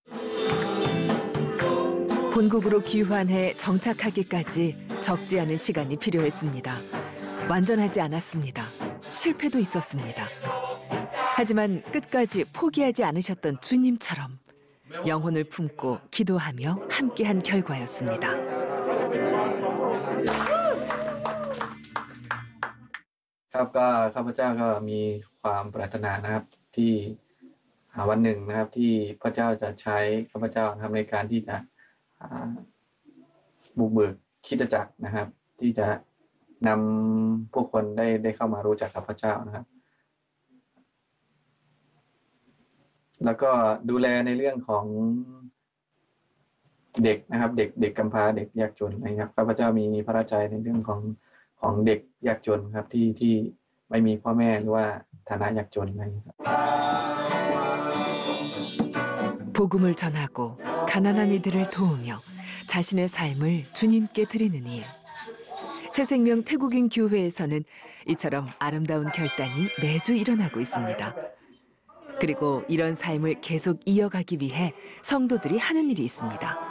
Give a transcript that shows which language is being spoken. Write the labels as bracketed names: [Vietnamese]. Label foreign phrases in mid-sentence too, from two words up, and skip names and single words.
[Korean] 본국으로 귀환해 정착하기까지 적지 않은 시간이 필요했습니다. 완전하지 않았습니다. 실패도 있었습니다. 하지만 끝까지 포기하지 않으셨던 주님처럼 영혼을 품고 기도하며 함께한 결과였습니다. [Thai] ครับก็ข้าพเจ้าก็มีความปรารถนานะครับที่วันหนึ่งนะครับที่พระเจ้าจะใช้ข้าพเจ้าทำในการที่จะ บุกเบิกคริสตจักรนะครับที่จะนำผู้คนได้เข้ามารู้จักกับพระเจ้านะครับแล้วก็ดูแลในเรื่องของเด็กนะครับเด็กกำพร้าเด็กยากจนนะครับข้าพเจ้ามีพระราชใจในเรื่องของเด็กยากจนครับที่ไม่มีพ่อแม่หรือว่าฐานะยากจนอะไรครับ [Korean] 복음을 전하고 가난한 이들을 도우며 자신의 삶을 주님께 드리는 일. 새생명 태국인 교회에서는 이처럼 아름다운 결단이 매주 일어나고 있습니다. 그리고 이런 삶을 계속 이어가기 위해 성도들이 하는 일이 있습니다.